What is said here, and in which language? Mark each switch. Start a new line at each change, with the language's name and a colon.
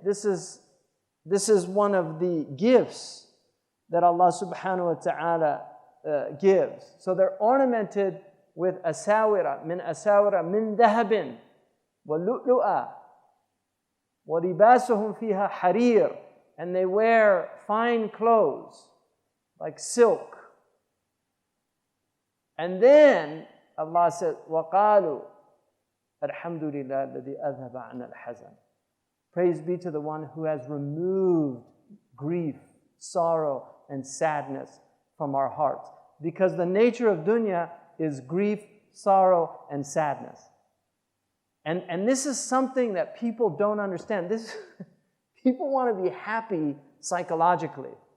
English: This is one of the gifts that Allah subhanahu wa ta'ala gives. So they're ornamented with
Arabic: asawira min dhahabin wa lu'lu'a wa libasuhum fiha harir,
English: and they wear fine clothes like silk. And then Allah said,
Arabic: وَقَالُوا الْحَمْدُ لِلَّهِ الَّذِي أَذْهَبَ عَنَّا الْحَزَنَ.
English: Praise be to the one who has removed grief, sorrow, and sadness from our hearts. Because the nature of dunya is grief, sorrow, and sadness. And this is something that people don't understand. People want to be happy psychologically.